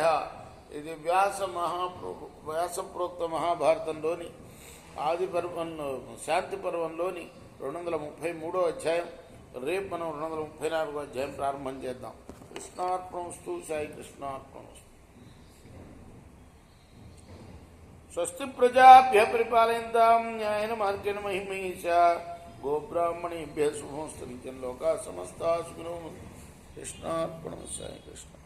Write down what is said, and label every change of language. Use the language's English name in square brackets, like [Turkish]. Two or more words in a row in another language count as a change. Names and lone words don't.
[Telugu] ఇది వ్యాసప్రోక్త మహాభారతంలోని ఆది పర్వంలో శాంతి పర్వంలోని 233వ అధ్యాయం. రేపు మనం 234వ అధ్యాయం ప్రారంభం చేద్దాం. [Sanskrit] కృష్ణార్పణమస్తు. సాయి కృష్ణార్పణమస్తు. స్వస్తి ప్రజాభ్య పరిపాలయంతాం న్యాయేన మార్గేణ మహిమహీషా. గోబ్రాహ్మణేభ్యः శుభమస్తు. నిత్యం లోకాః సమస్తాః సుఖినో భవంతు. కృష్ణార్పణమస్తు. సాయి కృష్ణ.